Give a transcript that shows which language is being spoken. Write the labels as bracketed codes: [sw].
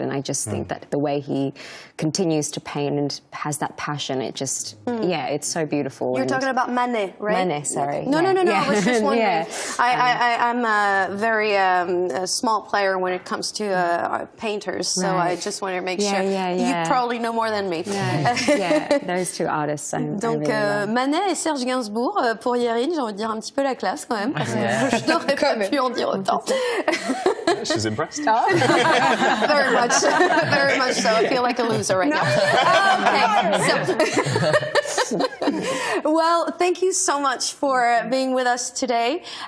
[en] And I just think that the way he continues to paint and has that passion, it just, it's so beautiful. You're talking about Manet, right? Manet, sorry. No, Yeah. I was just wondering. Yeah. I'm a very a small player when it comes to painters, so I just wanted to make sure. You probably know more than me. Yeah, those two artists. [fr] Donc, Manet et Serge Gainsbourg, pour Yerin, j'ai envie de dire un petit peu la classe quand même. Je n'aurais pas pu en dire autant. [en] She's impressed. Very much so. I feel like a loser right now. Okay, well, thank you so much for being with us today.